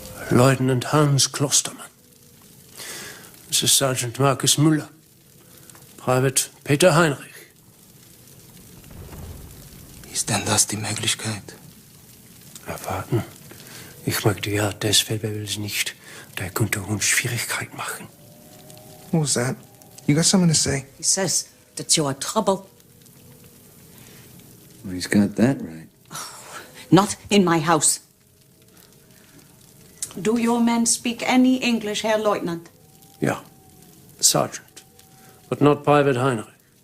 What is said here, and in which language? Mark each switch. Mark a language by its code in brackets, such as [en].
[en] Lieutenant Hans Klostermann. This is Sergeant Markus Müller. Private Peter Heinrich. [de] Ist denn das die Möglichkeit? Erwarten. Ich mag die Art des Feldwebels nicht. Der könnte uns Schwierigkeit machen. [en] What was that? You got something to say? He says that you are trouble. Well, he's got that right. Not in my house. Do your men speak any English, Herr Lieutenant? Ja, Sergeant. But not Private Heinrich.